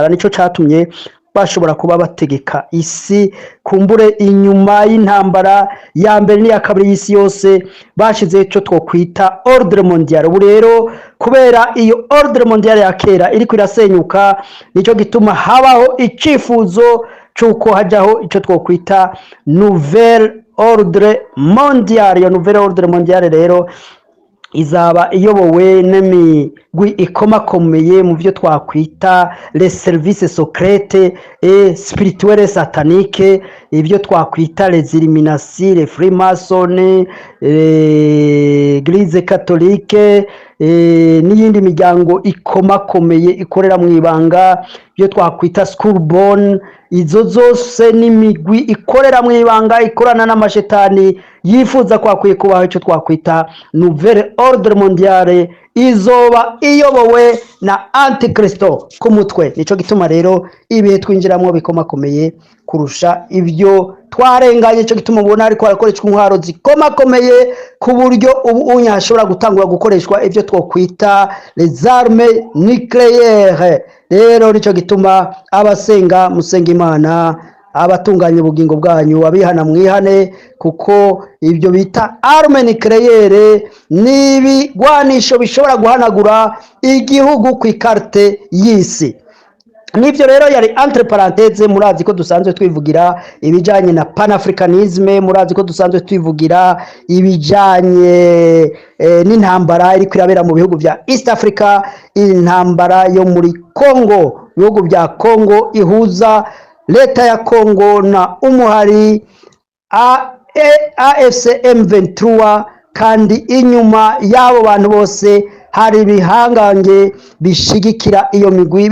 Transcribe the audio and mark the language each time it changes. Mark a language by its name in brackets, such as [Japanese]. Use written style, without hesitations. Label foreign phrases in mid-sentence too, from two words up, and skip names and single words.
[Rundi] Nico catumye bashobora kuba bategeka isi, kumbure inyuma y'intambara ya mbere n'iya kabiri y'isi yose bashizeho icyo twokwita [French] ordre mondial. [Rundi] Ubu rero kubera iyo [French] ordre mondial [Rundi] ya kera iriko irasenyuka, nicyo gituma habaho icifuzo cy'uko hajyaho icyo twokwita [French] nouvelle ordre mondial. [Rundi] Iyo [French] nouvelle ordre mondial [Rundi] rero izaba iyobowe n'imigwi ikomakomeye mu byo twakwita [French] les services secrètes et spirituelles sataniques, [Rundi] ibyo twakwita [French] les illuminati, les freemasons, l'église catholique, [Rundi] n'iyindi miryango ikomakomeye ikorera mu ibanga, ibyo twakwita schoolborn. Izo zose n'imigwi ikorera mu ibanga, ikorana n'amashetani, yifuza kwakwiye kubaho icyo twakwita [French] nouvelle ordre mondiale, [Rundi] izoba iyobowe na antikristo ku mutwe. Nicyo gituma rero ibihe twinjiramo bikomakomeye kurusha ibyo twarenganye. Icyo gituma ubona ariko harakoreshwa intwaro zikomakomeye ku buryo ubu unya hashobora gutangura gukoreshwa ibyo twokwita [French] les armes nucléaires. [Rundi] Rero nicyo gituma abasenga musenga Imana, abatunganya ubugingo bwanyu, abihana mwihane, kuko ibyo bita [French] arme nucléaire [Rundi] n'ibigwanisho bishobora guhanagura igihugu ku ikarte y'isi. Nibyo rero yari [French] entre parenthèse. [Rundi] Murazi ko dusanzwe twivugira ibijanye na panafricanisme, murazi ko dusanzwe twivugira ibijanye n'intambara iri kwirabera mu bihugu vya East Africa, intambara yo muri Congo, bihugu vya Congo ihuza leta ya Congo na umuhari AFC M23, kandi inyuma y'abo bantu bose hari ibihangange bishigikira iyo migwi.